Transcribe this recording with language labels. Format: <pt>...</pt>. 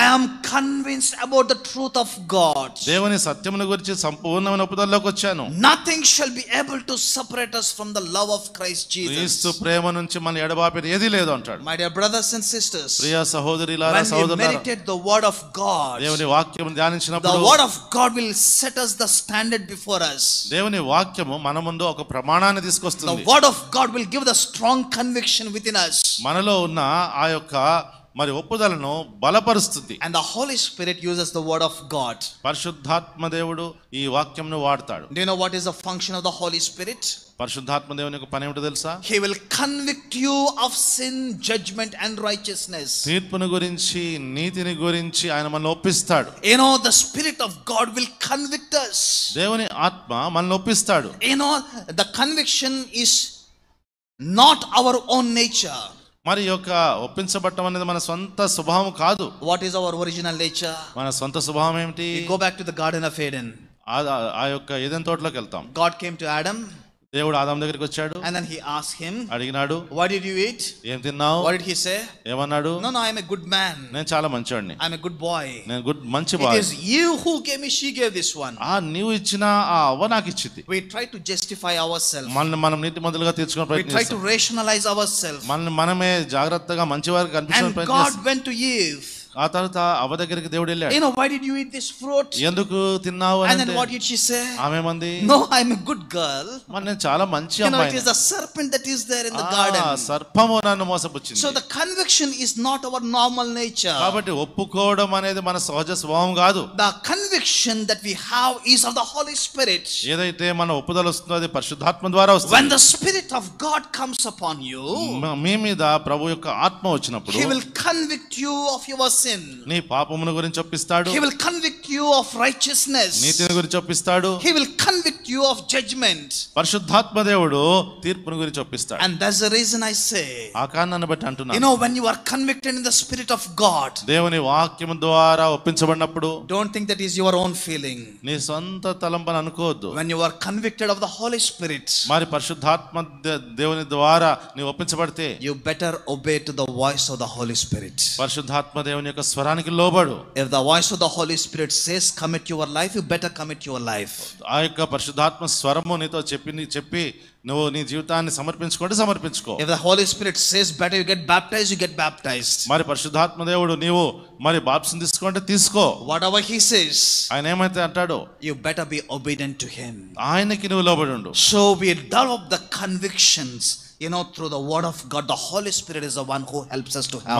<en>I am convinced about the truth of God.</en> <te>దేవుని సత్యమును గురించి సంపూర్ణమైన ఒప్పుదలలోకి వచ్చాను.</te> <en>Nothing shall be able to separate us from the love of Christ Jesus.</en> <te>క్రీస్తు ప్రేమ నుంచి మనల్ని ఎడబాపేది ఏది లేదు అంటాడు.</te> <en>My dear brothers and sisters,</en> <te>ప్రియ సహోదరులారా,</te> <en>when we meditate the word of God,</en> <te>దేవుని వాక్యమును ధ్యానించినప్పుడు</te> <en>the word of God will set us the standard before us.</en> <te>దేవుని వాక్యము మన ముందు ఒక ప్రమాణాన్ని తీసుకొస్తుంది.</te> <en>The word of God will give the strong conviction within us.</en> <te>మనలో ఉన్న ఆ యొక్క మరి ఒప్పుదలను బలపరుస్తుంది.</te> <en>And the Holy Spirit uses the word of God.</en> <te>పరిశుద్ధాత్మ దేవుడు ఈ వాక్యంను వాడతాడు.</te> <en>Do you know what is the function of the Holy Spirit?</en> <te>పరిశుద్ధాత్మ దేవుని యొక్క పని ఏమిటో తెలుసా?</te> <en>He will convict you of sin, judgment and righteousness.</en> <te>తీర్పును గురించి, నీతిని గురించి ఆయన మనల్ని ఒప్పిస్తాడు.</te> <en>The Spirit of God will convict us.</en> <te>దేవుని ఆత్మ మనల్ని ఒప్పిస్తాడు.</te> <en>The conviction is not our own nature.</en> <te>మరి యొక్క ఒప్పించబడటం అనేది మన సొంత స్వభావం కాదు.</te> <en>What is our original nature?</en> <te>మన సొంత స్వభావం ఏమిటి?</te> <en>We go back to the Garden of Eden.</en> <te>ఆ యొక్క ఏదెన్ తోటలోకి వెళ్తాం.</te> <en>God came to Adam.</en> <te>దేవుడు ఆదాము దగ్గరికి వచ్చాడు.</te> <en>And then he asked him,</en> <te>అడిగినాడు,</te> <en>what did you eat?</en> <te>ఏం తిన్నావు?</te> <en>What did he say?</en> <te>ఏమన్నాడు?</te> <en>No, I am a good man.</en> <te>నేను చాలా మంచివాడిని.</te> <en>I am a good boy.</en> <te>నేను మంచి bye.</te> <en>It is you who gave me, she gave this one.</en> <te>నీవు ఇచ్చిన ఆ అవ్వ నాకు ఇచ్చింది.</te> <en>We try to justify ourselves.</en> <te>మనం నీతి మొదలుగా తీర్చుకునే ప్రయత్నం చేస్తాం.</te> <en>We try to rationalize ourselves.</en> <te>మనమే జాగ్రత్తగా మంచివారికి కనిపించే ప్రయత్నం చేస్తాం.</te> <en>And God went to Eve.</en> <te>ఆ తర్వాత అవ్వ దగ్గరికి దేవుడు వెళ్ళాడు.</te> <en>Why did you eat this fruit?</en> <te>ఎందుకు తిన్నావు అని.</te> <en>And then what did she say?</en> <te>ఆమెమంది,</te> <en>no, I am a good girl.</en> <te>మరి నేను చాలా మంచి అమ్మాయిని.</te> <en>It is the serpent that is there in the garden.</en> <te>సర్పము నన్ను మోసపుచ్చింది.</te> <en>So the conviction is not our normal nature.</en> <te>కాబట్టి ఒప్పుకోవడం అనేది మన సహజ స్వభావం కాదు.</te> <en>The conviction that we have is of the Holy Spirit.</en> <te>ఏదైతే మన ఒప్పుదల వస్తుందో అది పరిశుద్ధాత్మ ద్వారా వస్తుంది.</te> <en>When the Spirit of God comes upon you,</en> <te>మీ మీద ప్రభు యొక్క ఆత్మ వచ్చినప్పుడు</te> <en>He will convict you of your sin.</en> <te>నీ పాపమును గురించి ఒప్పిస్తాడు.</te> <en>He will convict you of righteousness.</en> <te>నీతిని గురించి ఒప్పిస్తాడు.</te> <en>He will convict you of judgment.</en> <te>పరిశుద్ధాత్మ దేవుడు తీర్పును గురించి ఒప్పిస్తాడు.</te> <en>And that's the reason I say,</en> <te>ఆ కారణాన్ని బట్టి అంటున్నాను,</te> <en>when you are convicted in the Spirit of God,</en> <te>దేవుని వాక్యము ద్వారా ఒప్పించబడినప్పుడు</te> <en>don't think that is your own feeling.</en> <te>నీ సొంత తలంపని అనుకోవద్దు.</te> <en>When you are convicted of the Holy Spirit,</en> <te>మరి పరిశుద్ధాత్మ దేవుని ద్వారా నీ ఒప్పించబడితే</te> <en>you better obey to the voice of the Holy Spirit.</en> <te>పరిశుద్ధాత్మ దేవుని యొక్క స్వరానికి లోబడు.</te> <en>If the voice of the Holy Spirit says commit your life, you better commit your life.</en> <te>ఆ యొక్క పరిశుద్ధాత్మ స్వరము నీతో చెప్పి నువ్వు నీ జీవితాన్ని సమర్పించుకో.</te> <en>If the Holy Spirit says better you get baptized, you get baptized.</en> <te>మరి పరిశుద్ధాత్మ దేవుడు నీవు మరి బాప్తిసం తీసుకోంటే తీసుకో.</te> <en>Whatever he says,</en> <te>ఆయన ఏమైతే అంటాడో</te> <en>you better be obedient to him.</en> <te>ఆయనకి నువ్వు లోబడి ఉండు.</te> <en>So we develop the convictions, through the word of God. The Holy Spirit is the one who helps us to have</en>